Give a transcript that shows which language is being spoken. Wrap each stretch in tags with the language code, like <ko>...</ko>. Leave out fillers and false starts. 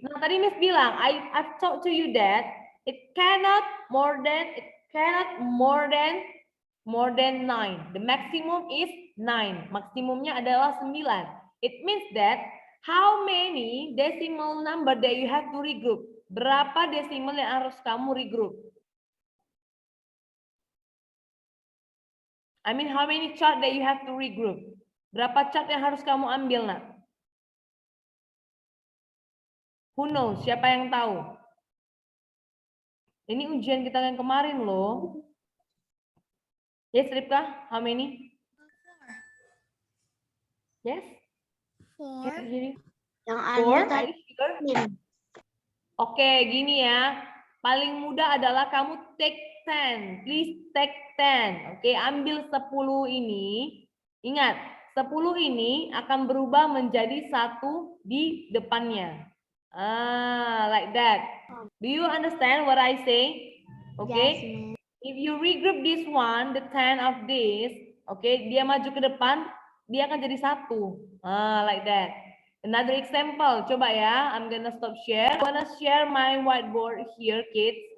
<id>Nah, tadi Miss bilang,</id> <en>I've talked to you that it cannot more than 9. The maximum is 9.</en> <id>Maksimumnya adalah 9.</id> <en>It means that how many decimal number that you have to regroup?</en> <id>Berapa desimal yang harus kamu regroup?</id> <en>I mean, how many chart that you have to regroup?</en> <id>Berapa chart yang harus kamu ambil, nak?</id> <en>Who knows?</en> <id>Siapa yang tahu? Ini ujian kita yang kemarin loh.</id> <en>Yes, Ripka, how many? 4. Yes? 4. Can you hear me?</en> <id>Yang</id> <en>4?</en> <id>ada</id> <en>Are you sure?</en> <id>Oke, gini ya. Paling mudah adalah kamu</id> <en>take 10. Please take 10.</en> <id>Oke, ambil 10 ini. Ingat, 10 ini akan berubah menjadi 1 di depannya.</id> <en>Like that. Do you understand what I say? Okay. Yes, miss. If you regroup this one, the 10 of this, okay,</en> <id>dia maju ke depan, dia akan jadi 1.</id> <en>Like that. Another example,</en> <id>coba ya,</id> <en>I'm gonna stop share. I wanna share my whiteboard here, kids.</en>